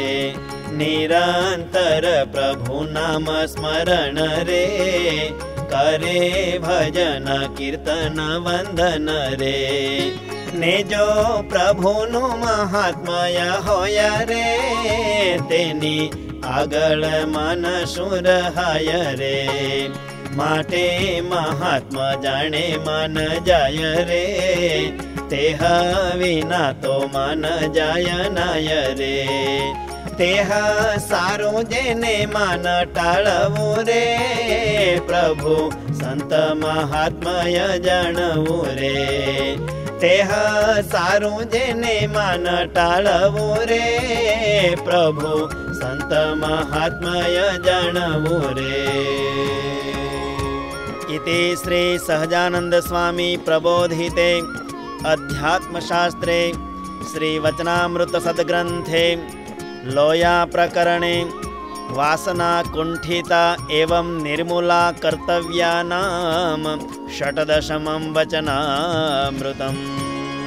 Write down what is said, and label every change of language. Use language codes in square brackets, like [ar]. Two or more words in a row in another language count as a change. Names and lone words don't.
[gu] નિરંતર પ્રભુ નામ સ્મરણ રે કરે ભજન કીર્તન વંદન રે ને જો પ્રભુ નું મહાત્મય હોય રે તેની આગળ મન સુર હાય રે માટે મહાત્મા જાને મન જાય રે તેહ વિના તો મન જાય નાય રે તેહ સારુ જેને મન ટાળવું રે પ્રભુ સંત મહાત્મય જાણવું રે તેહ સારુ જેને મન ટાળવું રે પ્રભુ સંત મહાત્મય જાણવું રે। [sa] इति श्री सहजानंद स्वामी प्रबोधिते अध्यात्मशास्त्रे श्री वचनामृत सद्ग्रंथे लोया प्रकरणे वासना कुंठिता एवं निर्मूला कर्तव्यानां षट्दशमं वचनामृतम्।